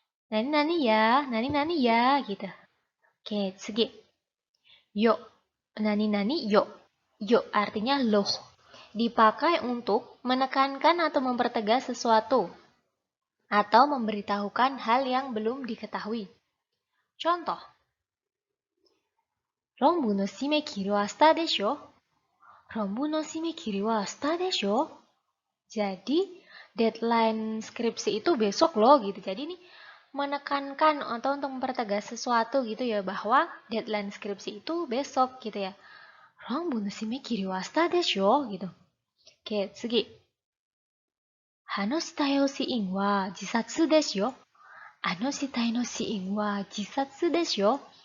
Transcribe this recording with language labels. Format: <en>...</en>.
<ja>Nani nani</ja> <id>ya gitu. Oke,</id> <ja>tsugi.</ja> <id>Yo,</id> <ja>nani yo.</ja> <id>Yo artinya loh. Dipakai untuk menekankan atau mempertegas sesuatu atau memberitahukan hal yang belum diketahui. Contoh.</id> <ja>論文の締め切りは明日でしょ?論文の締め切りは明日でしょ?</ja> <id>Jadi, deadline skripsi itu besok loh gitu. Jadi nih, menekankan atau untuk mempertegas sesuatu gitu ya, bahwa deadline skripsi itu besok gitu ya.</id> <ja>論文の締め切りは明日でしょ?</ja> <id>Gitu. Oke,</id> <ja>次. あの死体の死因は自殺ですよ.あの死体の死因は自殺ですよ.</ja>